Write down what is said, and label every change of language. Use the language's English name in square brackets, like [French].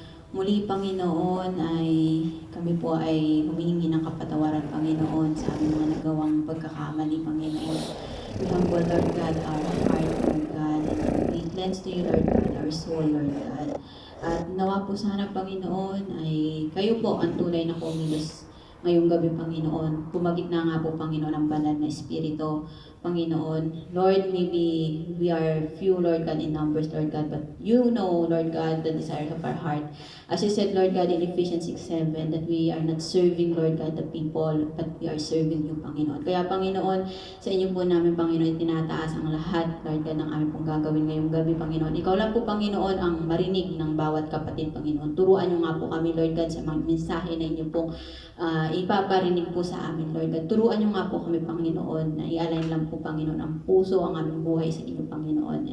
[Filipino] Muli, Panginoon, ay kami po ay humihingi ng kapatawaran, Panginoon, sa aming mga nagawang pagkakamali, Panginoon. [English] We humble, Lord God, our heart, Lord God, and we cleanse to you, Lord God, our soul, Lord God. [Filipino] At nawa po sana, Panginoon, ay kayo po ang tunay na kumilos ngayong gabi, Panginoon. Pumagitna nga po, Panginoon, ang banal na Espiritu, Panginoon. [English] Lord, maybe we are few, Lord God, in numbers, Lord God, but you know, Lord God, the desires of our heart. As you said, Lord God, in Ephesians 6:7, that we are not serving, Lord God, the people, but we are serving you, Panginoon. [Filipino] Kaya, Panginoon, sa inyo po namin, Panginoon, tinataas ang lahat, Lord God, ng aming pong gagawin ngayong gabi, Panginoon. Ikaw lang po, Panginoon, ang marinig ng bawat kapatid, Panginoon. Turuan nyo nga po kami, Lord God, sa mga mensahe na inyo pong ipaparinig po sa amin, Lord God. Turuan nyo nga po kami, Panginoon, na i-align lang po, Panginoon, ang puso, ang aming buhay sa inyo, Panginoon.